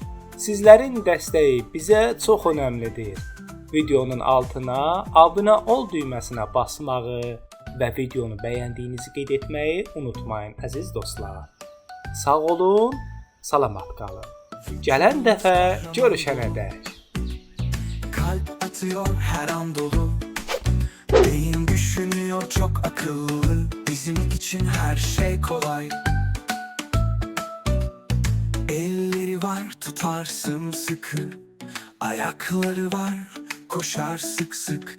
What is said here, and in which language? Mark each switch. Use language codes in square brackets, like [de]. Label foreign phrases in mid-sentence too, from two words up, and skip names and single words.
[az] Sizlərin dəstəyi bizə çox önəmlidir. Videonun altına abunə ol düyməsinə basmağı və videonu bəyəndiyinizi qeyd etməyi unutmayın əziz dostlar. Sağ olun, salamat qalın. Gələn dəfə görüşənədək. [tr] Kalp atıyor her an dolu. Beyin düşünüyor çok akıllı. Bizim için her şey kolay. Elleri var tutar sımsıkı. Ayakları var koşar sık sık.